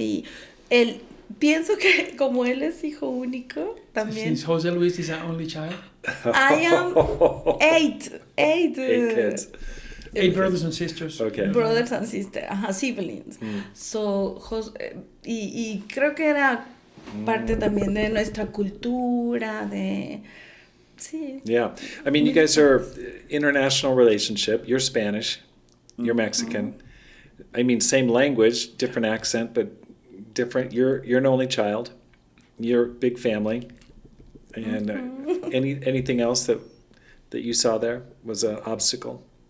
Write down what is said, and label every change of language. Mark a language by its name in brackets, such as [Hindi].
[Spanish] Y él, pienso que como él es hijo único, también. [English] Since Jose Luis is our only child, I am eight Eight kids. 8 brothers and sisters. Okay. brothers and sisters, siblings. So, [Spanish] y creo que era parte también de nuestra cultura, de... Sí. [English] Yeah. I mean, you guys are international relationship. You're Spanish. You're Mexican. I mean, same language, different accent, but different. You're an only child. You're a big family. And anything else that you saw there was an obstacle?